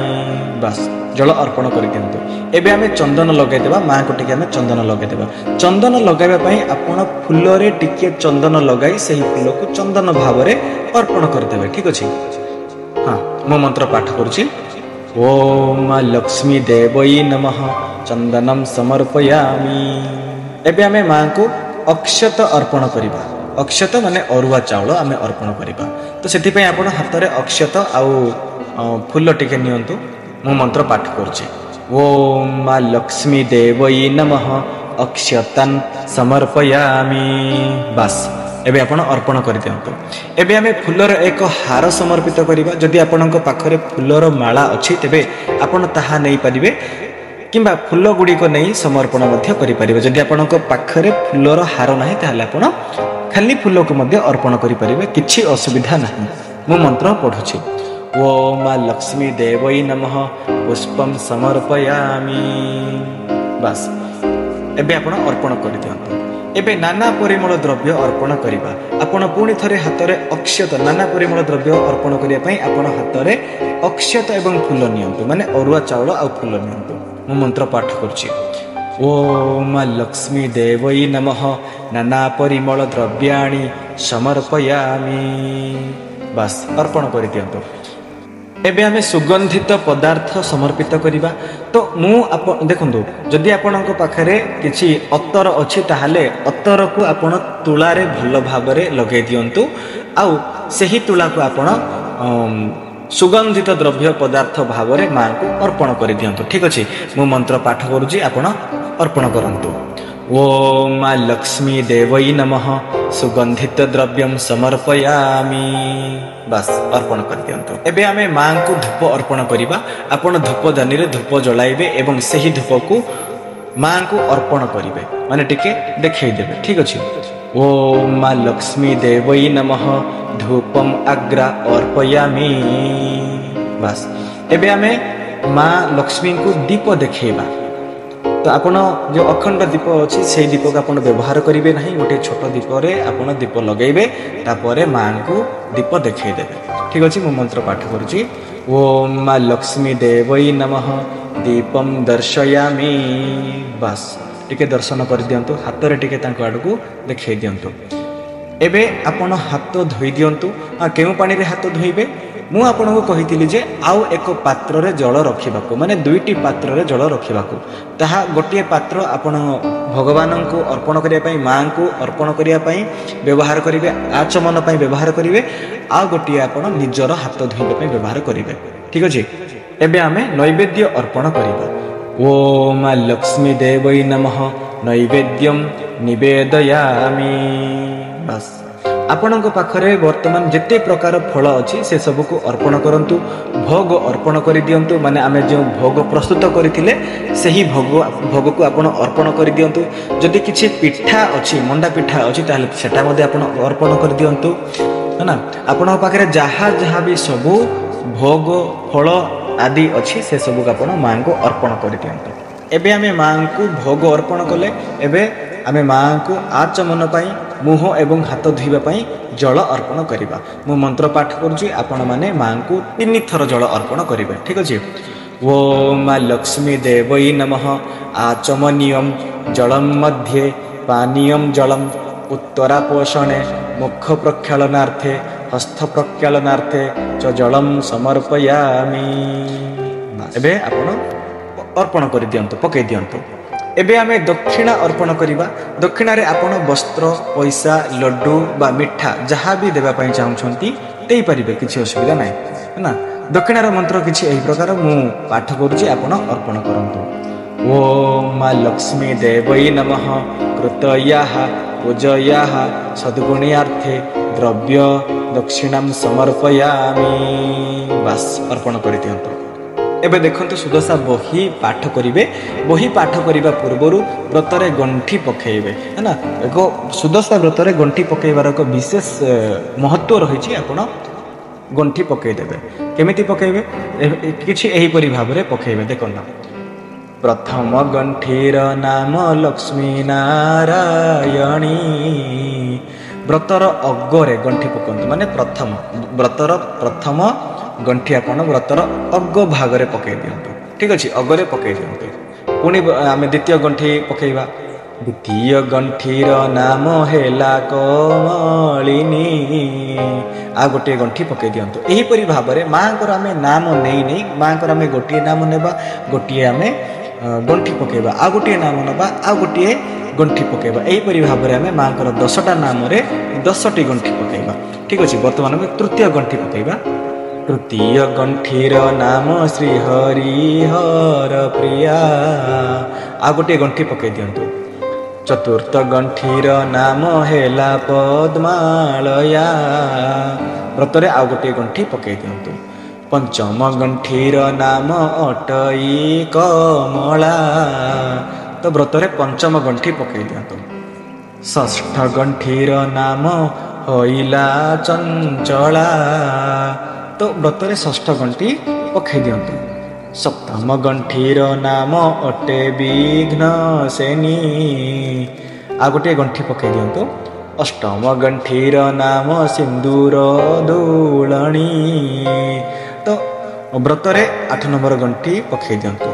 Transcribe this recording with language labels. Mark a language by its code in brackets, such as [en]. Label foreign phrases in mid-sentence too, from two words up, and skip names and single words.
[or] ବସ୍ ଜଳ ଅର୍ପଣ କର ଦିଅନ୍ତୁ। ଏବେ ଆମେ ଚନ୍ଦନ ଲଗାଇ ଦେବା, ମାଁ କୁ ଟିକେ ଆମେ ଚନ୍ଦନ ଲଗାଇ ଦେବା। ଚନ୍ଦନ ଲଗାଇବା ପାଇଁ ଆପଣ ଫୁଲରେ ଟିକେ ଚନ୍ଦନ ଲଗାଇ ସେହି ଫୁଲ କୁ ଚନ୍ଦନ ଭାବ ରେ ଅର୍ପଣ କର ଦେବେ। ଠିକ୍ ଅଛି। ହଁ ମୋ ମନ୍ତ୍ର ପାଠ କରୁଛି। [sa] ओम माँ लक्ष्मी देवै नमः चंदनम समर्पयामि। [or] ଏବେ ଆମେ ମାଁ କୁ ଅକ୍ଷତ ଅର୍ପଣ କରିବା। ଅକ୍ଷତ ମାନେ ଅରୁଆ ଚାଉଳ ଆମେ ଅର୍ପଣ କରିବା। ତ ସେଥି ପାଇଁ ଆପଣ ହାତ ରେ ଅକ୍ଷତ ଆଉ ଫୁଲ ଟିକେ ନିଅନ୍ତୁ। ମୋ ମନ୍ତ୍ର ପାଠ କରୁଛି। [sa] ओम माँ लक्ष्मी देवै नमः अक्षतन समर्पयामि। [or] ବସ୍ ଏବେ ଆପଣ ଅର୍ପଣ କର ଦିଅନ୍ତୁ। ଏବେ ଆମେ ଫୁଲର ଏକ ହାର ସମର୍ପିତ କରିବା। ଯଦି ଆପଣଙ୍କ ପାଖରେ ଫୁଲର ମାଳା ଅଛି ତେବେ ଆପଣ ତାହା ନେଇ ପାରିବେ କିମ୍ବା ଫୁଲ ଗୁଡ଼ିକ ନହିଁ ସମର୍ପଣ କରି ପାରିବେ। ଯଦି ଆପଣଙ୍କ ପାଖରେ ଫୁଲର ହାର ନାହିଁ ତାହାଲେ ଆପଣ ଖାଲି ଫୁଲ କୁ ମଧ୍ୟ ଅର୍ପଣ କରି ପାରିବେ, କିଛି ଅସୁବିଧା ନାହିଁ। ମୋ ମନ୍ତ୍ର ପଢୁଛି। [sa] ओम माँ लक्ष्मी देवै नमः पुष्पम समर्पयामि। [or] ବସ୍ ଏବେ ଆପଣ ଅର୍ପଣ କର ଦିଅନ୍ତୁ। ଏବେ ନାନା ପରିମଳ ଦ୍ରବ୍ୟ ଅର୍ପଣ କରିବା। ଆପଣ ପୁଣି ଥରେ ହାତ ରେ ଅକ୍ଷତ ନାନା ପରିମଳ ଦ୍ରବ୍ୟ ଅର୍ପଣ କରିବା ପାଇଁ ଆପଣ ହାତ ରେ ଅକ୍ଷତ ଏବଂ ଫୁଲ ନିଅନ୍ତୁ, ମାନେ ଅରୁଆ ଚାଉଳ ଆ ଫୁଲ ନିଅନ୍ତୁ। ମୋ ମନ୍ତ୍ର ପାଠ କରୁଛି। [sa] ओम माँ लक्ष्मी देवै नमः नाना परिमल द्रव्याणि समर्पयामि। [or] ବସ୍ ଅର୍ପଣ କର ଦିଅନ୍ତୁ। ଏବେ ଆମେ ସୁଗନ୍ଧିତ ପଦାର୍ଥ ସମର୍ପିତ କରିବା। ତ ମୁ ଦେଖନ୍ତୁ ଯଦି ଆପଣଙ୍କ ପାଖରେ କିଛି ଅତର ଅଛି ତାହାଲେ ଅତର କୁ ଆପଣ ତୁଳା ରେ ଭଲ ଭାବରେ ଲଗେଇ ଦିଅନ୍ତୁ। ଆଉ ସେହି ତୁଳା କୁ ଆପଣ ସୁଗନ୍ଧିତ ଦ୍ରବ୍ୟ ପଦାର୍ଥ ଭାବ ରେ ମାଁ କୁ ଅର୍ପଣ କର ଦିଅନ୍ତୁ। ଠିକ୍ ଅଛି। ମୁ ମନ୍ତ୍ର ପାଠ କରୁଛି, ଆପଣ ଅର୍ପଣ କରନ୍ତୁ। [sa] ओम माँ लक्ष्मी देवै नमः सुगंधित द्रव्यम समर्पयामि। [or] ବସ୍ ଅର୍ପଣ କର ଦିଅନ୍ତୁ। ଏବେ ଆମେ ମାଁ କୁ ଧୂପ ଅର୍ପଣ କରିବା। ଆପଣ ଧୂପ ଦାନୀ ରେ ଧୂପ ଜଳାଇବେ ଏବଂ ସେହି ଧୂପ କୁ ମାଁ କୁ ଅର୍ପଣ କରିବେ, ମାନେ ଟିକେ ଦେଖେଇ ଦେବେ। ଠିକ୍ ଅଛି। [sa] ओम माँ लक्ष्मी देवै नमः धूपम अग्रा अर्पयामि। [or] ବସ୍ ଏବେ ଆମେ ମାଁ ଲକ୍ଷ୍ମୀ କୁ ଦୀପ ଦେଖେଇବା। ତ ଆପଣ ଯୋ ଅଖଣ୍ଡ ଦୀପ ଅଛି ସେ ଦୀପ କୁ ଆପଣ ବ୍ୟବହାର କରିବେ ନାହିଁ। ଗୋଟେ ଛୋଟ ଦୀପ ରେ ଆପଣ ଦୀପ ଲଗେଇବେ, ତାପରେ ମାଁ କୁ ଦୀପ ଦେଖେଇ ଦେବେ। ଠିକ୍ ଅଛି। ମୋ ମନ୍ତ୍ର ପାଠ କରୁଛି। [sa] ओम माँ लक्ष्मी देवै नमः दीपम दर्शयामि। [or] ବସ୍ ଟିକେ ଦର୍ଶନ କର ଦିଅନ୍ତୁ। ହାତ ରେ ଟିକେ ତାଙ୍କୁ ଆଡ଼ୁ ଦେଖେଇ ଦିଅନ୍ତୁ। ଏବେ ଆପଣ ହାତ ଧୋଇ ଦିଅନ୍ତୁ। କେଉଁ ପାଣି ରେ ହାତ ଧୋଇବେ ମୁ ଆପଣଙ୍କୁ କହିଥିଲି ଯେ ଆଉ ଏକ ପାତ୍ର ରେ ଜଳ ରଖିବାକୁ, ମାନେ ଦୁଇଟି ପାତ୍ର ରେ ଜଳ ରଖିବାକୁ। ତାହା ଗୋଟିଏ ପାତ୍ର ଆପଣ ଭଗବାନ କୁ ଅର୍ପଣ କରିବା ପାଇଁ, ମାଁ କୁ ଅର୍ପଣ କରିବା ପାଇଁ ବ୍ୟବହାର କରିବେ, ଆଚମନ ପାଇଁ ବ୍ୟବହାର କରିବେ। ଆ ଗୋଟିଏ ଆପଣ ନିଜର ହାତ ଧୋଇବା ପାଇଁ ବ୍ୟବହାର କରିବେ। ଠିକ୍ ଅଛି। ଏବେ ଆମେ ନୈବେଦ୍ୟ ଅର୍ପଣ କରିବା। [sa] ओम माँ लक्ष्मी देवै नमः नैवेद्यम निवेदयामि। [or] ବସ୍ ଆପଣଙ୍କ ପାଖରେ ବର୍ତ୍ତମାନ ଯେତେ ପ୍ରକାର ଫଳ ଅଛି ସେ ସବୁ କୁ ଅର୍ପଣ କରନ୍ତୁ। ଭୋଗ ଅର୍ପଣ କର ଦିଅନ୍ତୁ, ମାନେ ଆମେ ଯୋ ଭୋଗ ପ୍ରସ୍ତୁତ କରିଥିଲେ ସେହି ଭୋଗ କୁ ଆପଣ ଅର୍ପଣ କର ଦିଅନ୍ତୁ। ଯଦି କିଛି ପିଠା ଅଛି, ମଣ୍ଡା ପିଠା ଅଛି ତାହାଲେ ସେଟା ମଧ୍ୟେ ଆପଣ ଅର୍ପଣ କର ଦିଅନ୍ତୁ, [hi] है ना। [or] ଆପଣଙ୍କ ପାଖରେ ଯାହା ଯାହା ଭି ସବୁ ଭୋଗ ଫଳ ଆଦି ଅଛି ସେ ସବୁ କୁ ଆପଣ ମାଁ କୁ ଅର୍ପଣ କର ଦିଅନ୍ତୁ। ଏବେ ଆମେ ମାଁ କୁ ଭୋଗ ଅର୍ପଣ କଲେ। ଏବେ ଆମେ ମାଁ କୁ ଆଚମନ ପାଇଁ ମୁହଁ ଏବଂ ହାତ ଧୋଇବା ପାଇଁ ଜଳ ଅର୍ପଣ କରିବା। ମୁ ମନ୍ତ୍ର ପାଠ କରୁଛି। ଆପଣ ମାନେ ମାଁ କୁ 3 ଥର ଜଳ ଅର୍ପଣ କରିବେ। ଠିକ୍ ଅଛି। [sa] ओम माँ लक्ष्मी देवै नमः आचमनीयम जलम मध्ये पानीयम जलम उत्तरापोषणे मुख प्रक्षालनार्थे हस्त प्रक्षालनार्थे च जलम समर्पयामि। [or] ଏବେ ଆପଣ ଅର୍ପଣ କର ଦିଅନ୍ତୁ, ପକେଇ ଦିଅନ୍ତୁ। ଏବେ ଆମେ ଦକ୍ଷିଣା ଅର୍ପଣ କରିବା। ଦକ୍ଷିଣା ରେ ଆପଣ ବସ୍ତ୍ର, ପଇସା, ଲଡ଼ୁ ବା ମିଠା ଯାହା ଭି ଦେବା ପାଇଁ ଚାହୁଁଛନ୍ତି ଦେଇ ପାରିବେ, କିଛି ଅସୁବିଧା ନାହିଁ, [hi] है ना। [or] ଦକ୍ଷିଣା ର ମନ୍ତ୍ର କିଛି ଏହି ପ୍ରକାର ମୁ ପାଠ କରୁଛି, ଆପଣ ଅର୍ପଣ କରନ୍ତୁ। [sa] ओम माँ लक्ष्मी देवै नमः कृतयाः पूजयाः सद्गुण्यार्थे द्रव्य दक्षिणाम समर्पयामि। [or] ବସ୍ ଅର୍ପଣ କର ଦିଅନ୍ତୁ। ଏବେ ଦେଖନ୍ତୁ ସୁଦଶା ବହି ପାଠ କରିବେ। ବହି ପାଠ କରିବା ପୂର୍ବରୁ ବ୍ରତରେ ଗଣ୍ଠି ପକେଇବେ, [hi] है ना। [or] ଏକୁ ସୁଦଶା ବ୍ରତରେ ଗଣ୍ଠି ପକେଇବାର ଏକ ବିଶେଷ ମହତ୍ତ୍ୱ ରହିଛି। ଆପଣ ଗଣ୍ଠି ପକେଇ ଦେବେ। କେମିତି ପକେଇବେ? କିଛି ଏହି ପରି ଭାବରେ ପକେଇବେ। ଦେଖନ୍ତୁ ପ୍ରଥମ ଗଣ୍ଠିର ନାମ ଲକ୍ଷ୍ମୀ ନାରାୟଣୀ। ବ୍ରତର ଅଗରେ ଗଣ୍ଠି ପକାନ୍ତୁ ମାନେ ପ୍ରଥମ ବ୍ରତର ପ୍ରଥମ ଗଣ୍ଠି ଆପଣ ବ୍ରତର ଅଗ ଭାଗରେ ପକେଇ ଦିଅନ୍ତୁ। ଠିକ୍ ଅଛି ଅଗରେ ପକେଇ ଦିଅନ୍ତୁ। ପୁଣି ଆମେ ଦ୍ୱିତୀୟ ଗଣ୍ଠି ପକେଇବା। ଦ୍ୱିତୀୟ ଗଣ୍ଠିର ନାମ ହେଲା କମଳିନୀ। ଆ ଗୋଟେ ଗଣ୍ଠି ପକେଇ ଦିଅନ୍ତୁ। ଏହି ପରି ଭାବରେ ମାଙ୍କର ଆମେ ନାମ ନେଇ ନେଇ ମାଙ୍କର ଆମେ ଗୋଟିଏ ନାମ ନେବା ଗୋଟିଏ ଆମେ ଗଣ୍ଠି ପକେଇବା ଆ ଗୋଟିଏ ନାମ ନେବା ଆ ଗୋଟିଏ ଗଣ୍ଠି ପକେଇବା। ଏହି ପରି ଭାବରେ ଆମେ ମାଙ୍କର 10ଟା ନାମ ରେ 10ଟି ଗଣ୍ଠି ପକେଇବା। ଠିକ୍ ଅଛି ବର୍ତ୍ତମାନ ଆମେ ତୃତୀୟ ଗଣ୍ଠି ପକେଇବା। ତୃତୀୟ ଗଣ୍ଠିର ନାମ ଶ୍ରୀ ହରିହର ପ୍ରିୟା। ଆ ଗୋଟେ ଗଣ୍ଠି ପକେଇ ଦିଅନ୍ତୁ। ଚତୁର୍ଥ ଗଣ୍ଠିର ନାମ ହେଲା ପଦ୍ମାଳୟା। ବ୍ରତରେ ଆ ଗୋଟେ ଗଣ୍ଠି ପକେଇ ଦିଅନ୍ତୁ। ପଞ୍ଚମ ଗଣ୍ଠିର ନାମ ଅଟେ କମଳା। ତ ବ୍ରତରେ ପଞ୍ଚମ ଗଣ୍ଠି ପକେଇ ଦିଅନ୍ତୁ। ଷଷ୍ଠ ଗଣ୍ଠିର ନାମ ହେଲା ଚଞ୍ଚଳା। ତ ବ୍ରତରେ ଷଷ୍ଠ ଗଣ୍ଠି ପକେଇ ଦିଅନ୍ତୁ। ସପ୍ତମ ଗଣ୍ଠିର ନାମ ଅଟେ ବିଘ୍ନସେନୀ। ଆ ଗୋଟେ ଗଣ୍ଠି ପକେଇ ଦିଅନ୍ତୁ। ଅଷ୍ଟମ ଗଣ୍ଠିର ନାମ ସିନ୍ଦୂର ଦୁଲଣୀ। ତ ବ୍ରତରେ 8 ନମ୍ବର ଗଣ୍ଠି ପକେଇ ଦିଅନ୍ତୁ।